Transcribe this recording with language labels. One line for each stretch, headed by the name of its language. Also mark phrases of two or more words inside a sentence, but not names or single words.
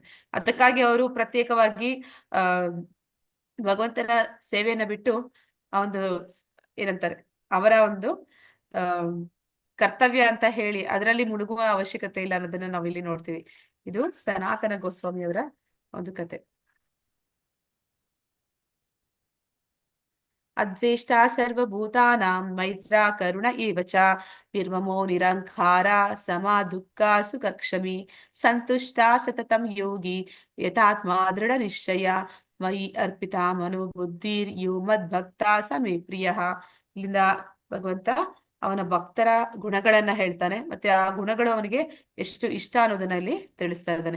Kannada: ಅದಕ್ಕಾಗಿ ಅವರು ಪ್ರತ್ಯೇಕವಾಗಿ ಭಗವಂತನ ಸೇವೆಯನ್ನ ಬಿಟ್ಟು ಒಂದು ಏನಂತಾರೆ, ಅವರ ಒಂದು ಕರ್ತವ್ಯ ಅಂತ ಹೇಳಿ ಅದರಲ್ಲಿ ಮುಳುಗುವ ಅವಶ್ಯಕತೆ ಇಲ್ಲ ಅನ್ನೋದನ್ನ ನಾವಿಲ್ಲಿ ನೋಡ್ತೀವಿ. ಇದು ಸನಾತನ ಗೋಸ್ವಾಮಿಯವರ ಒಂದು ಕತೆ.
Sanskrit: ಅದ್ವೇಷ್ಟಾ ಸರ್ವಭೂತಾನಾಂ ಮೈತ್ರಾ ಕರುಣ ಏವ ಚ ನಿರ್ಮಮೋ ನಿರಂಕಾರ ಸಮಾ ದುಃಖ ಸುಖಕ್ಷಮಿ ಸಂತುಷ್ಟಾ ಸತತಂ ಯೋಗಿ ಯಥಾತ್ಮ ದೃಢ ನಿಶ್ಚಯ ಮಯಿ ಅರ್ಪಿತಾ ಮನು ಬುದ್ಧಿರ್ ಯೋ ಮದ್ ಭಕ್ತ ಸ ಮೇ ಪ್ರಿಯ.
Kannada: ಇಲ್ಲಿಂದ ಭಗವಂತ ಅವನ ಭಕ್ತರ ಗುಣಗಳನ್ನ ಹೇಳ್ತಾನೆ, ಮತ್ತೆ ಆ ಗುಣಗಳು ಅವನಿಗೆ ಎಷ್ಟು ಇಷ್ಟ ಅನ್ನೋದನ್ನ ಇಲ್ಲಿ ತಿಳಿಸ್ತಾ ಇದ್ದಾನೆ.